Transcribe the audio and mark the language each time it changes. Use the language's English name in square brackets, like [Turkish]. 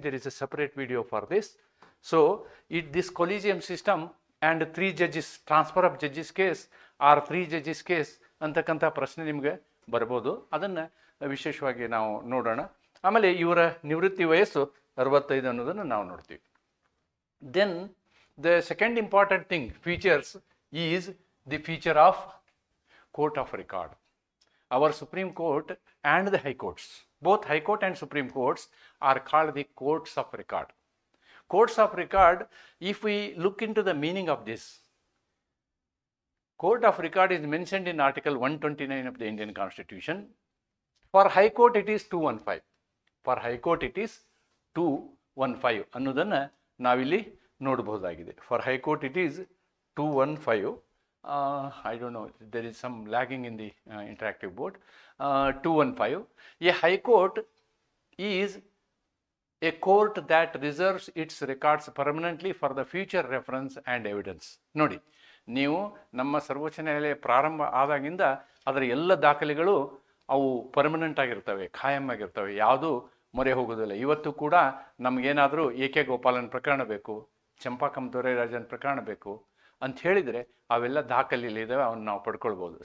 [English] There is a separate video for this. So this collegium system and 3 judges, transfer of judges case or 3 judges case [Kannada] ಅಂತಕ್ಕಂಥ ಪ್ರಶ್ನೆ ನಿಮಗೆ ಬರ್ಬೋದು. ಅದನ್ನು ವಿಶೇಷವಾಗಿ ನಾವು ನೋಡೋಣ. ಆಮೇಲೆ ಇವರ ನಿವೃತ್ತಿ ವಯಸ್ಸು 65 ಅನ್ನೋದನ್ನು ನಾವು ನೋಡ್ತೀವಿ. [English] Then the second important thing, features, is the feature of court of record. our Supreme Court and the High Courts. Both High Court and Supreme Courts are called the courts of record. Courts of record, if we look into the meaning of this, court of record is mentioned in Article 129 of the Indian Constitution. For High Court it is 215. For High Court it is 215 [Kannada] ಅನ್ನೋದನ್ನು ನಾವಿಲ್ಲಿ ನೋಡಬಹುದಾಗಿದೆ. [English] For High Court it is 215. I don't know, there is some lagging in the interactive board. 215. A High Court is a court that reserves its records permanently for the future reference and evidence. [Kannada] ನೋಡಿ, ನೀವು ನಮ್ಮ ಸರ್ವೋಚ್ಚ ನ್ಯಾಯಾಲಯ ಪ್ರಾರಂಭ ಆದಾಗಿಂದ ಅದರ ಎಲ್ಲ ದಾಖಲೆಗಳು ಅವು ಪರ್ಮನೆಂಟ್ ಆಗಿರ್ತವೆ, ಖಾಯಂ ಆಗಿರ್ತವೆ, ಯಾವುದೂ ಮೊರೆ ಹೋಗೋದಿಲ್ಲ. ಇವತ್ತು ಕೂಡ ನಮಗೇನಾದರೂ ಎ.ಕೆ. ಗೋಪಾಲನ್ ಪ್ರಕರಣ ಬೇಕು, ಚಂಪಾಕಂ ದೊರೈರಾಜನ್ ಪ್ರಕರಣ ಬೇಕು ಅಂತ ಹೇಳಿದರೆ ಅವೆಲ್ಲ ದಾಖಲೆಯಲ್ಲಿದ್ದಾವೆ, ಅವನ್ನ ನಾವು ಪಡ್ಕೊಳ್ಬೋದು.